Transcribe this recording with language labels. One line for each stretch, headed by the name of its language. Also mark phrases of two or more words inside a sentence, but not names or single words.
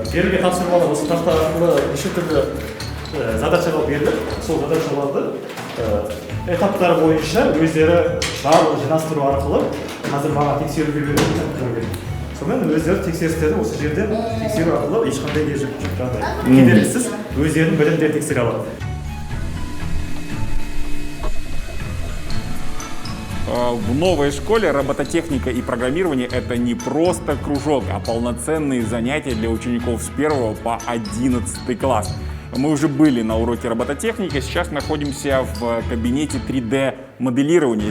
Kazakh: Берілген тапсырмалар осы тақта арқылы неше түрлі задачалар беріліп, сол задачаларды этаптар бойынша өздері барлығын жинастыру арқылы қазір маған тексеруге берілген. Сонымен өздері тексерістерді осы жерде тексеру арқылы ешқандай кедергісіз өздерінің білімдерін тексере алады.
Russian: В новой школе робототехника и программирование – это не просто кружок, а полноценные занятия для учеников с 1 по 11 класс. Мы уже были на уроке робототехники, сейчас находимся в кабинете 3D-моделирования.